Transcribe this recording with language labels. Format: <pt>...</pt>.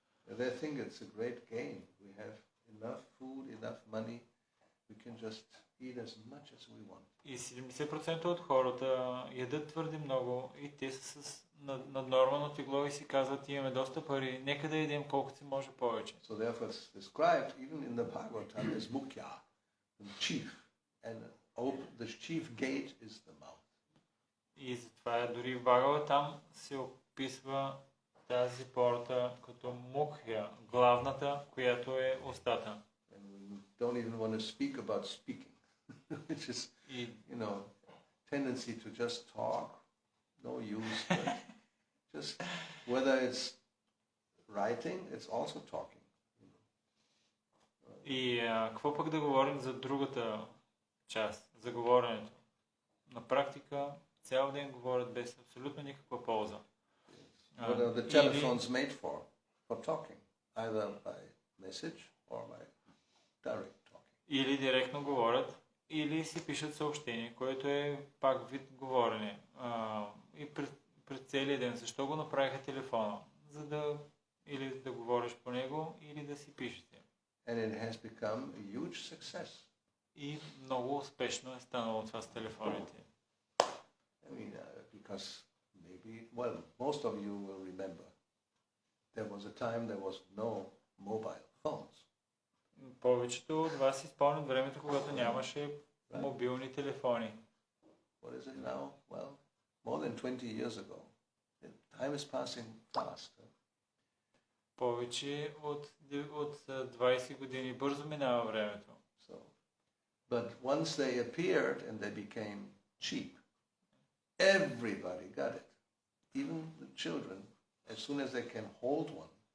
<en>They think it's a great gain. We have enough food, enough money, we can just eat as much as we want.</en> <bg>И 70% от хората ядат твърде много и те са с наднормално тегло и си казват, имаме доста пари, нека да ядем колкото се може повече.</bg> <en>So therefore it's described even in the Bhagavatam as Mukhya, the chief, and the chief gate is the mouth.</en> <bg>И затова дори в Бхагаватам се описва тази порта като мукхя, главната, която е устата.</bg> <en>And we don't even want to speak about speaking, which is, tendency to just talk, no use. But just whether it's writing, it's also talking.</en> <bg>И какво пък да говорим за другата част, за говоренето? На практика цял ден говорят без абсолютно никаква полза.</bg> <en>What are the telephones made for? For talking, either by message or by direct talking.</en> <bg>Или директно говорят, или си пишат съобщение, което е пак вид говорене. И пред целия ден. Защо го направиха телефона? За да или да говориш по него, или да си пишете.</bg> <en>And it has become a huge success.</en> <bg>И много успешно е станало това с телефоните.</bg> <en>I mean, because most of you will remember, there was a time there was no mobile phones.</en> <bg>Повечето от вас си спомнят времето, когато нямаше мобилни телефони.</bg> <en>What is it now? Well, more than 20 years ago. Time is passing fast.</en> <bg>Повече от 20 години бързо минава времето.</bg> <en>But once they appeared and they became cheap, everybody got it. Even the children, as soon as they can hold one.</en>